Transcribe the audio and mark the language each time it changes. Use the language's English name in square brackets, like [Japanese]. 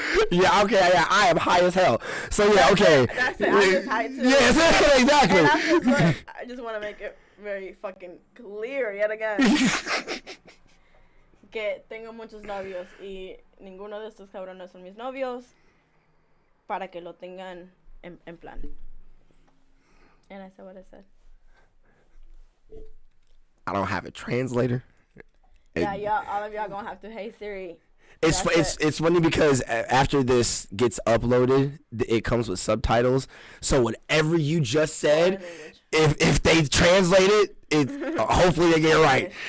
[English] Yeah, okay, yeah, I am high as hell. So, yeah, okay. That's it, I'm just high too. Yes, exactly. And I just want to make it very fucking clear yet again. [Spanish] Que tengo muchos novios y ninguno de estos cabrones son mis novios para que lo tengan en plan. [English] And I said what I said. I don't have a translator. Yeah, all of y'all gonna have to, hey Siri. It's funny because after this gets uploaded, it comes with subtitles. So whatever you just said, if they translate it, hopefully they get it right.